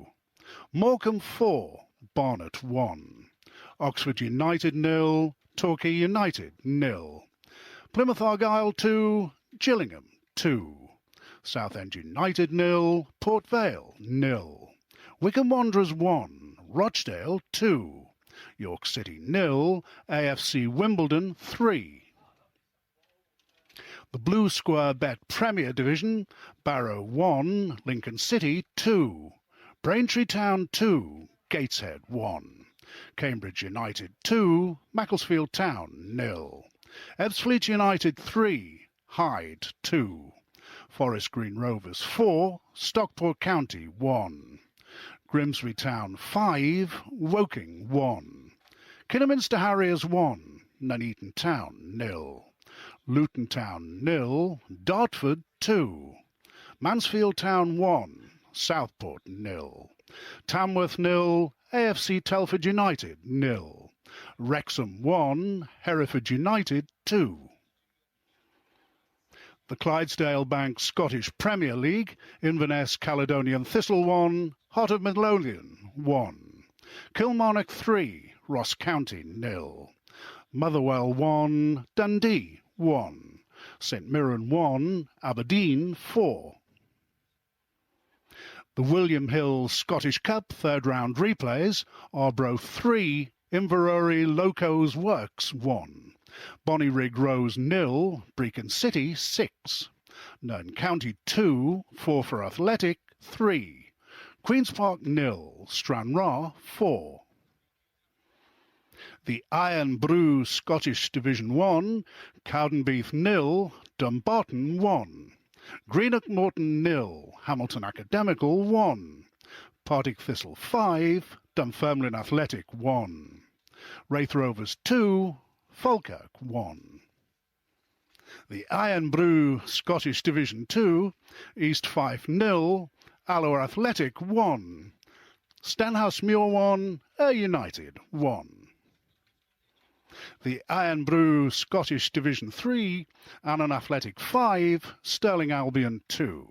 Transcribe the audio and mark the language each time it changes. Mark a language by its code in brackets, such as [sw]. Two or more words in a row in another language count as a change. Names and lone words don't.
[en] Morecambe 4, Barnet 1. Oxford United 0, Torquay United 0. Plymouth Argyle 2, Gillingham 2. Southend United 0, Port Vale 0. Wycombe Wanderers 1, Rochdale 2. York City 0, AFC Wimbledon 3. The Blue Square Bet Premier Division, Barrow 1, Lincoln City 2. Braintree Town 2, Gateshead 1. Cambridge United 2, Macclesfield Town 0. Ebbsfleet United 3, Hyde 2. Forest Green Rovers 4, Stockport County 1. Grimsby Town 5, Woking 1. Kidderminster Harriers 1, Nuneaton Town 0. Luton Town 0, Dartford 2. Mansfield Town 1, Southport 0. Tamworth 0, AFC Telford United 0. Wrexham 1, Hereford United 2. The Clydesdale Bank Scottish Premier League, Inverness Caledonian Thistle 1, Heart of Midlothian 1. Kilmarnock 3, Ross County 0. Motherwell 1, Dundee 1. St Mirren 1, Aberdeen 4. The William Hill Scottish Cup third round replays, Arbroath 3, Inverary Locos Works 1. Bonnyrigg Rose 0, Brecon City 6. Nairn County 2, Forfar Athletic 3. Queen's Park 0, Stranraer 4. The Iron Brew Scottish Division 1, Cowdenbeath 0, Dumbarton 1. Greenock Morton 0, Hamilton Academical 1. Partick Thistle 5, Dunfermline Athletic 1. Wraith Rovers 2, Falkirk 1. The Iron Brew Scottish Division 2, East Fife 0, Alloa Athletic 1. Stenhousemuir 1, Ayr United 1. The Iron Brew Scottish Division 3, Annan Athletic 5, Stirling Albion 2.